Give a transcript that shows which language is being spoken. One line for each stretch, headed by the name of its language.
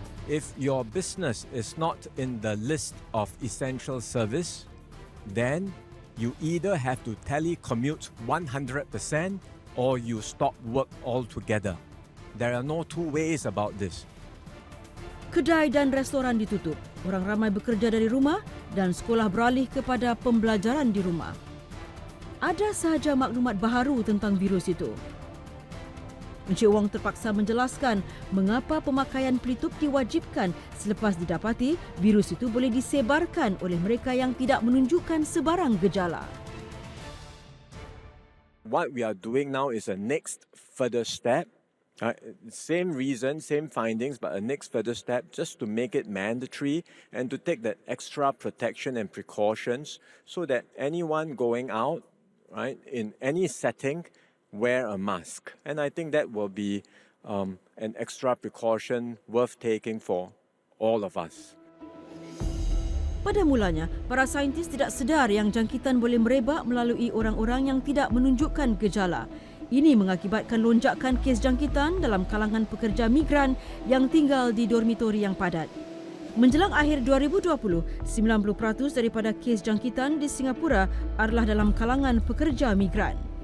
English: If your business is not in the list of essential service, then you either have to telecommute 100% or you stop work altogether. There are no two ways about this.
Malay: Kedai dan restoran ditutup, orang ramai bekerja dari rumah dan sekolah beralih kepada pembelajaran di rumah. Ada sahaja maklumat baharu tentang virus itu. Encik Wong terpaksa menjelaskan mengapa pemakaian pelitup diwajibkan selepas didapati virus itu boleh disebarkan oleh mereka yang tidak menunjukkan sebarang gejala.
English: What we are doing now is a next further step Same reason, same findings, but a next further step just to make it mandatory and to take that extra protection and precautions so that anyone going out, right, in any setting, wear a mask. And I think that will be an extra precaution worth taking for all of us.
Malay: Pada mulanya, para saintis tidak sedar yang jangkitan boleh merebak melalui orang-orang yang tidak menunjukkan gejala. Ini mengakibatkan lonjakan kes jangkitan dalam kalangan pekerja migran yang tinggal di dormitori yang padat. Menjelang akhir 2020, 90% daripada kes jangkitan di Singapura adalah dalam kalangan pekerja migran.